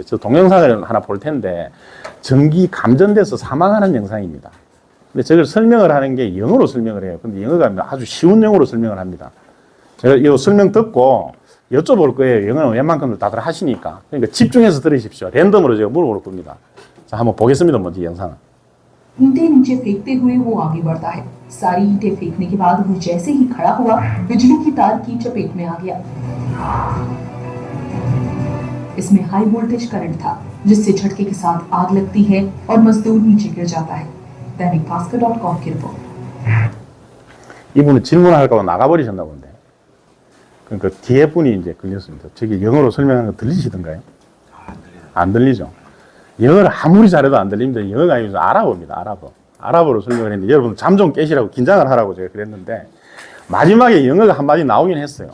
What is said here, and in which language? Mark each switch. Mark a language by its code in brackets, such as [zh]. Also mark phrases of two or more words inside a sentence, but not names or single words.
[ko] 저 동영상을 하나 볼 텐데 전기 감전돼서 사망하는 영상입니다. 근데 저걸 설명을 하는 게 영어로 설명을 해요. 근데 영어가 아주 쉬운 영어로 설명을 합니다. 제가 이 설명 듣고 여쭤볼 거예요. 영어는 웬만큼들 다들 하시니까. 그러니까 집중해서 들으십시오. 랜덤으로 제가 물어볼 겁니다. 자, 한번 보겠습니다. 먼저 영상을. [hi] ईंटें नीचे फेंकते हुए वो आगे बढ़ता है। सारी ईंटें फेंकने के बाद वो जैसे ही खड़ा हुआ बिजली की तार की चपेट में आ गया। इसमें [en] high voltage current [hi] था जिससे झटके के साथ आग लगती है और मजदूर नीचे गिर जाता है। दैनिक भास्कर.com की रिपोर्ट। [ko] 이분은 질문할까 봐 나가버리셨나 본데. 그러니까 뒤에 분이 이제 걸렸습니다. 저기 영어로 설명하는 거 들리시던가요? 안 들리죠? 영어를 아무리 잘해도 안 들립니다. 영어가 아니고 아랍어입니다. 아랍어. 아랍어로 설명을 했는데 여러분 잠 좀 깨시라고 긴장을 하라고 제가 그랬는데 마지막에 영어가 한마디 나오긴 했어요.